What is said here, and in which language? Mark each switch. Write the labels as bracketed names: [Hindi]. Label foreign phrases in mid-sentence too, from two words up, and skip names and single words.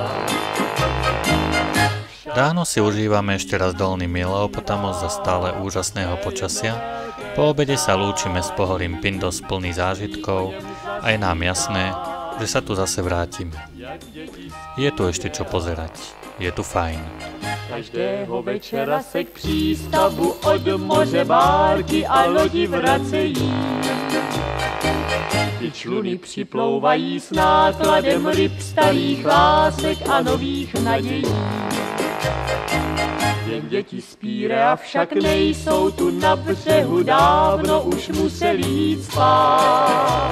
[Slovak] Ráno si užívame ešte raz dolný Mieleopotamos za stále úžasného počasia, po obede sa lúčime s pohorím Pindos plný zážitkov a je nám jasné, že sa tu zase vrátime. Je tu ešte čo pozerať, je tu fajn. [Czech] Každého večera se k přístavu od moře bárky a lodi vracejí. Ty čluny připlouvají s nákladem ryb, starých lásek a nových nadějí. Jen děti z Pírea však nejsou tu na břehu, dávno už museli jít spát.